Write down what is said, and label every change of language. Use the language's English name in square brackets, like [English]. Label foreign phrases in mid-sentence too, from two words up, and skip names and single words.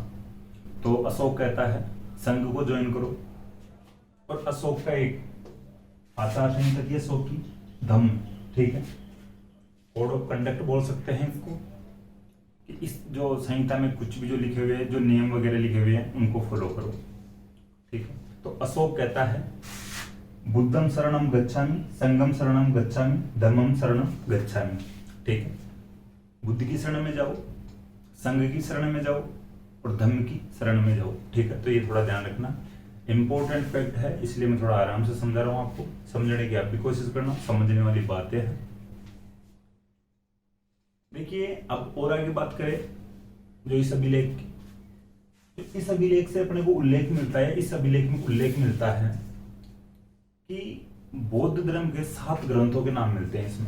[Hindi] तो अशोक कहता है संघ को ज्वाइन करो, और अशोक का एक आचार संहिता थी अशोक की धम्म। ठीक है, [English] code of conduct [Hindi] बोल सकते हैं इसको, कि इस जो संहिता में कुछ भी जो लिखे हुए हैं, जो नियम वगैरह लिखे हुए हैं, उनको फॉलो करो। ठीक है, तो अशोक कहता है [Pali] बुद्धम शरणम गच्छामि, संगम शरणम गच्छामि, धम्मम शरणम गच्छामि। [Hindi] ठीक है, बुद्ध की शरण में जाओ, संघ की शरण में जाओ और धम्म की शरण में जाओ। ठीक है, तो ये थोड़ा ध्यान रखना, [English] important fact [Hindi] है, इसलिए मैं थोड़ा आराम से समझा रहा हूं आपको। समझने की आप भी कोशिश करना, समझने वाली बातें हैं। देखिए अब और आगे बात करें जो इस अभिलेख की, तो इस अभिलेख से अपने को उल्लेख मिलता है, इस अभिलेख में उल्लेख मिलता है कि बौद्ध धर्म के 7 ग्रंथों के नाम मिलते हैं इसमें।